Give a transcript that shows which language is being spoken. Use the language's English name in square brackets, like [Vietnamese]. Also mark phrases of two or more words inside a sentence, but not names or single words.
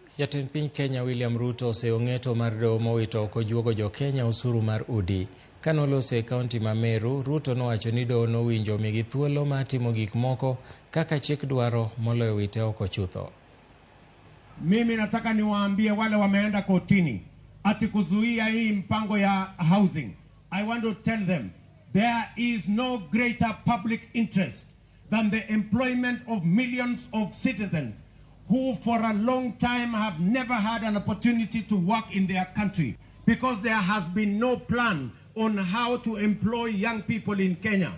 [Luo (Kenya and Tanzania)] Jatend piny Kenya William Ruto oseong'eto mar doho mowito oko juogo jo Kenya osuru mar udi. Kanolose e kaunti ma Meru, Ruto nowacho ni doho nowinjo migi thuolo mar timo gik moko kaka chik dwaro moloyo wite oko chutho. [Swahili] Mimi nataka niwaambie wale wameenda kotini ati kuzuia hii mpango ya housing. [English] I want to tell them there is no greater public interest than the employment of millions of citizens who for a long time have never had an opportunity to work in their country because there has been no plan on how to employ young people in Kenya.